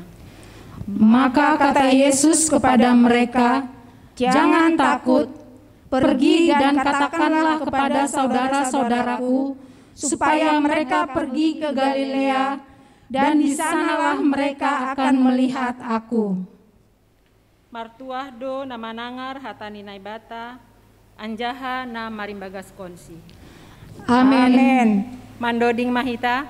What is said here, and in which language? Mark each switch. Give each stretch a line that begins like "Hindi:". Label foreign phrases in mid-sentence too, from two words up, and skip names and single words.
Indonesian: Maka kata Yesus kepada mereka, "Jangan takut, pergi dan katakanlah kepada saudara-saudaraku supaya mereka pergi ke Galilea, dan di sanalah mereka akan melihat aku."
Inari Sami: Martuah do nama nangar hatani naibata, anjaha na marimbagas konsi. Amin. Mandoding mahita.